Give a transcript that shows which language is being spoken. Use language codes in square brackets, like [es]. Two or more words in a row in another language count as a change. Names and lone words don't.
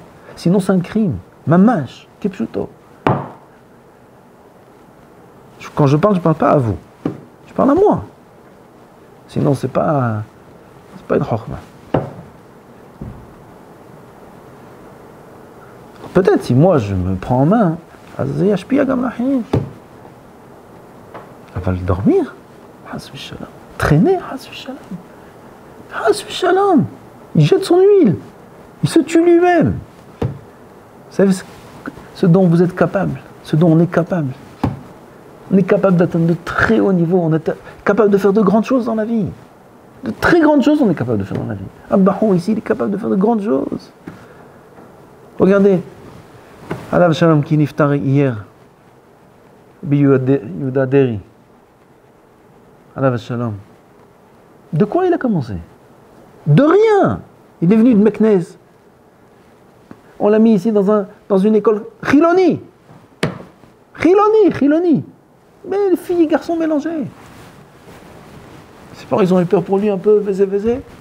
[fr] Sinon, c'est un crime. [he] ממש, כפשוטו. [fr] Quand je parle pas à vous. Je parle à moi. Sinon, c'est pas une chokhma. peut-être si moi je me prends en main, [he] אז זה ישפיע גם לאחרים. אבל dormir, חס ושלום. Traîner, חס ושלום. חס ושלום. [fr] Il jette son huile. Il se tue lui-même. Vous savez ce dont vous êtes capable, ce dont on est capable. On est capable d'atteindre de très hauts niveaux, on est capable de faire de grandes choses dans la vie. De très grandes choses, on est capable de faire dans la vie. Abbahou ici, il est capable de faire de grandes choses. Regardez, [he] עליו שלום [fr] qui niftar hier, Yehuda Deri. [he] עליו שלום. [fr] De quoi il a commencé? De rien. Il est venu de Meknès. On l'a mis ici dans une école Chiloni. Chiloni. Mais les filles et garçons mélangés. Ses parents, ils ont eu peur pour lui un peu, vézé.